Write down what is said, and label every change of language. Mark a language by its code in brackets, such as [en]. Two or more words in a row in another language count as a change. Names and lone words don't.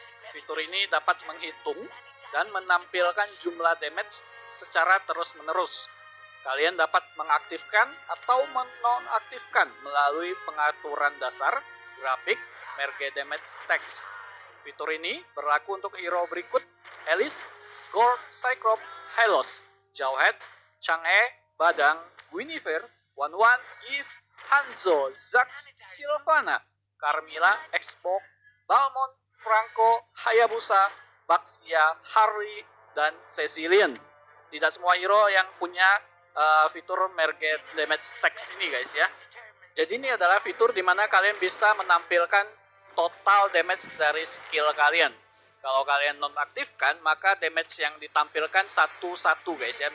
[id] Fitur ini dapat menghitung dan menampilkan jumlah damage secara terus-menerus. Kalian dapat mengaktifkan atau menonaktifkan melalui pengaturan dasar, grafik, Merge Damage Text. Fitur ini berlaku untuk hero berikut: Alice, Gord, Cyclops, Hylos, Jauhead, Chang'e, Badang, Guinevere, Wanwan, Eve, Hanzo, Zax, Sylvana, Carmilla, Xbox, Balmond, Franco, Hayabusa, Baxia, Harry, dan Cecilian. Tidak semua hero yang punya fitur Merge Damage Text ini guys ya. Jadi ini adalah fitur di mana kalian bisa menampilkan total damage dari skill kalian. Kalau kalian nonaktifkan, maka damage yang ditampilkan satu-satu guys ya.